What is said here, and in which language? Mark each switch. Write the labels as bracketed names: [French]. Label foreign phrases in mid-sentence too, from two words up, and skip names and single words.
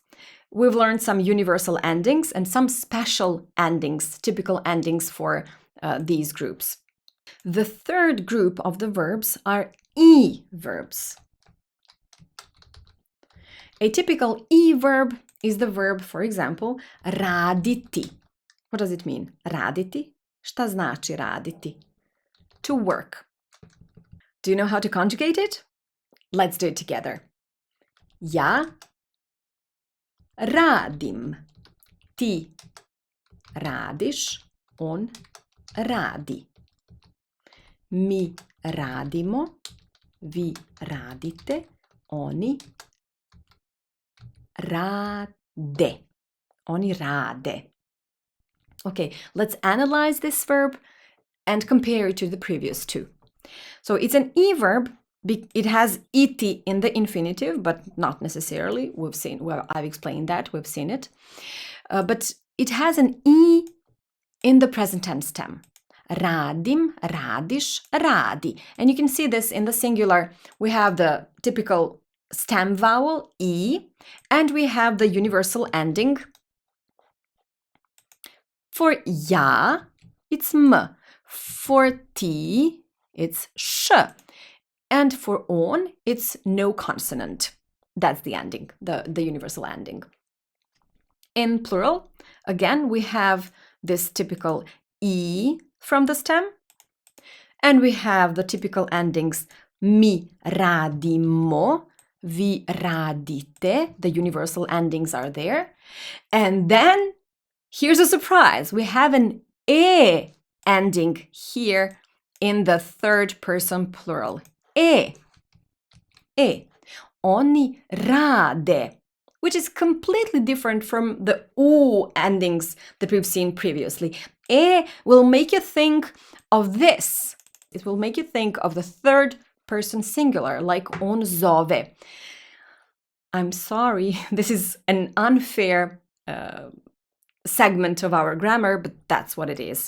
[English] We've learned some universal endings and some special endings, typical endings for these groups. The third group of the verbs are E verbs. A typical E verb is the verb, for example, raditi. What does it mean? [Serbian] Raditi? Šta znači raditi? [English] To work. Do you know how to conjugate it? Let's do it together. [Serbian] Ja radim. Ti radiš, on radi. Mi radimo, vi radite, oni rade. Oni rade. [English] Okay, let's analyze this verb and compare it to the previous two. So it's an E verb. It has et in the infinitive, but not necessarily. I've explained that, we've seen it. But it has an E in the present tense stem. [Serbian] Radim, radiš, radi. [English] And you can see this in the singular. We have the typical stem vowel, E, and we have the universal ending. For ja, it's m. For ti, it's sh. And for on, it's no consonant. That's the ending, the universal ending. In plural, again, we have this typical E from the stem. And we have the typical endings [Serbian] mi radimo, vi radite. [English] The universal endings are there. And then, here's a surprise. We have an E ending here in the third person plural. E. [Serbian] Oni rade, [English] which is completely different from the U endings that we've seen previously. E will make you think of this. It will make you think of the third person singular, like [Serbian] on zove. [English] I'm sorry, this is an unfair segment of our grammar, but that's what it is.